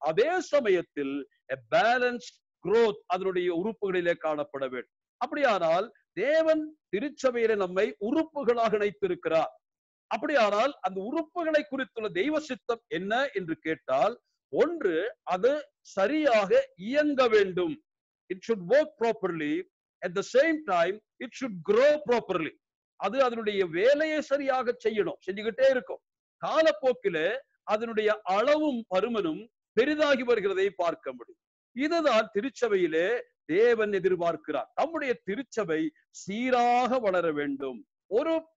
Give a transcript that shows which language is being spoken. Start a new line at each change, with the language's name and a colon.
Tamil: அதே சமயத்தில் balanced growth அதனுடைய உறுப்புகளிலே காணப்பட வேண்டும். அப்படியானால் தேவன் திருச்சபையிலே நம்மை உறுப்புகளாக இணைத்திருக்கிறார். அப்படியானால் அந்த உறுப்புகளை குறித்துள்ள தெய்வ சித்தம் என்ன என்று கேட்டால், ஒன்று, அது சரியாக இயங்க வேண்டும்.
English: It should work properly. At the same time, it should grow properly.
Tamil: அது அதனுடைய வேலையை சரியாக செய்யணும், செஞ்சுக்கிட்டே இருக்கும். காலப்போக்கிலே அதனுடைய அளவும் பருமனும் பெரிதாகி வருகிறதை பார்க்க முடியும். இதுதான் திருச்சபையிலே தேவன் எதிர்பார்க்கிறார். நம்முடைய திருச்சபை சீராக வளர வேண்டும். ஒரு